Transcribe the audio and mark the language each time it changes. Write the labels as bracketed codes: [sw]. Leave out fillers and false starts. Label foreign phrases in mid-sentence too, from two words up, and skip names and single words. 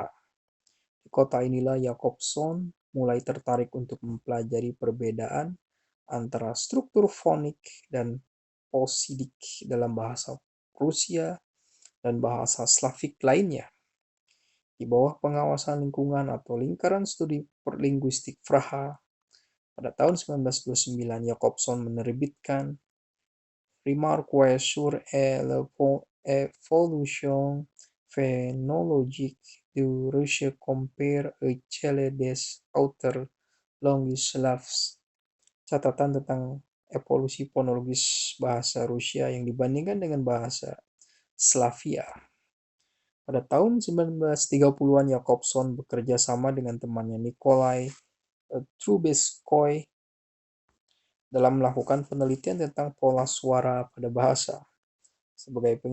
[id] Di kota inilah Jakobson mulai tertarik untuk mempelajari perbedaan antara struktur fonik dan posidik dalam bahasa Rusia dan bahasa Slavik lainnya. Di bawah pengawasan lingkungan atau lingkaran studi linguistik Praha, pada tahun 1929 Jakobson menerbitkan Remarques sur l'évolution phénologique du russe comparé à celle des autres langues slaves. Catatan tentang evolusi fonologis bahasa Rusia yang dibandingkan dengan bahasa Slavia. Pada tahun 1930-an, Jakobson bekerja sama dengan temannya Nikolai Trubetskoy dalam melakukan penelitian tentang pola suara pada bahasa.